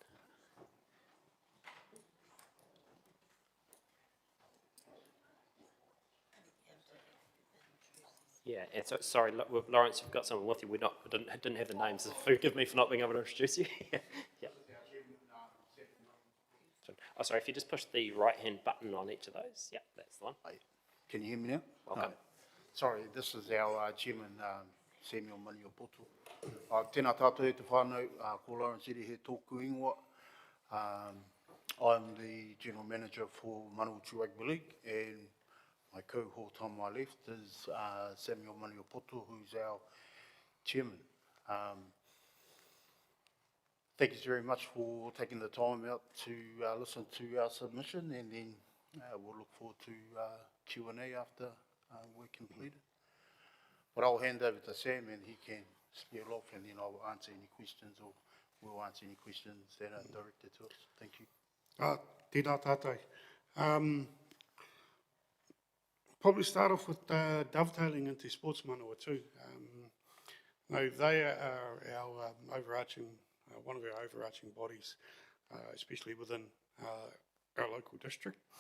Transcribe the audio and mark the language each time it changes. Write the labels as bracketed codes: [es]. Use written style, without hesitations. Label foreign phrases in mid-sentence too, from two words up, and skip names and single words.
[en] Yeah, and so, sorry, Lawrence, you've got someone with you. Didn't have the names. Forgive me for not being able to introduce you. Yeah. Oh, sorry, if you just push the right-hand button on each of those. Yeah, that's the one. Can you hear me now? Welcome. Sorry, this is our chairman, Samuel Maniopoto. [mi] Tēnā tātou e te whānau, ko Lawrence Eri he tōku ingoa. [en] I'm the general manager for Manawatu Rugby League, and my cohort on my left is Samuel Maniopoto, who's our chairman. Thank you very much for taking the time out to listen to our submission, and then we'll look forward to Q&A after we're completed. But I'll hand over to Sam and he can spiel off, and then I'll answer any questions, or we'll answer any questions that are directed to us. Thank you. [mi] Tēnā tātou. [en] Probably start off with dovetailing into sports Manawatu. No, they are our overarching, one of our overarching bodies, especially within our local district.